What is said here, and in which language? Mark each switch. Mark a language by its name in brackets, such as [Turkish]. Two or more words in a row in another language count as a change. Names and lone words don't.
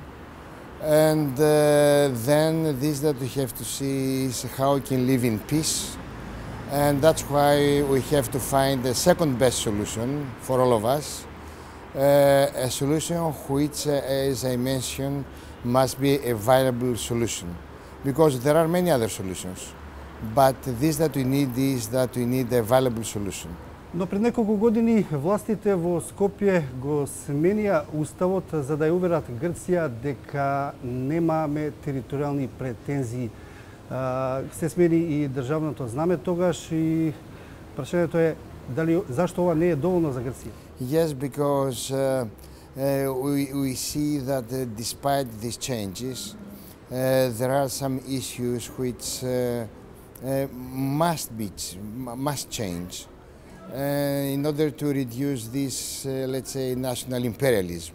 [English] And then this that we have to see is how we can live in peace, and that's why we have to find the second best solution for all of us. A solution which, as I mentioned, must be a viable solution, because there are many other solutions, but this that we need is that we need a viable solution. [Macedonian] Но пред неколку години властите во Скопје го сменија уставот за да ја уверат Грција дека немаме територијални претензии. Се смени и државното знаме тогаш и прашањето е дали зашто ова не е доволно за Грција? [English] Yes, because we see that despite these changes, there are some issues which must change in order to reduce this, let's say, national imperialism.